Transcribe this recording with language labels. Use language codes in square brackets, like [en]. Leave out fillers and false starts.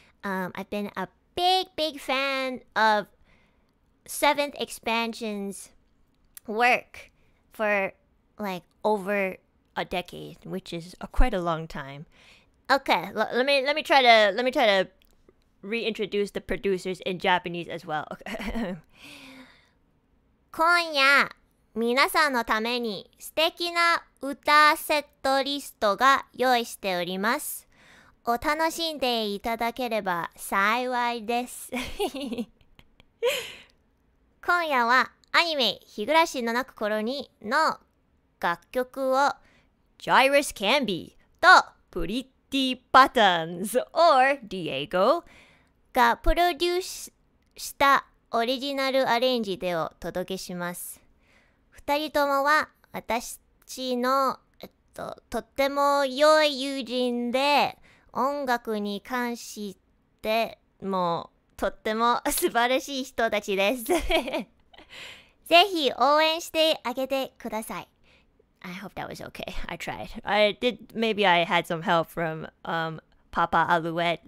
[en] I've been a big fan of 7th expansion's work for like over a decade, which is quite a long time. Okay, let me try to reintroduce the producers in Japanese as well. Okay. [ja] 今夜、皆さんのために素敵な歌セットリストが用意しております。お楽しんでいただければ幸いです。今夜はアニメ「日暮らしのなく頃に」の楽曲を Jairus Cambe と PrettyPatterns or Diego がプロデュースしたオリジナルアレンジでお届けします。2人ともは私の、とっても良い友人で、音楽に関してもとっても素晴らしい人たちです。ぜひ応援してあげてください。 [en] I hope that was okay. I tried. Maybe I had some help from Papa Alouette.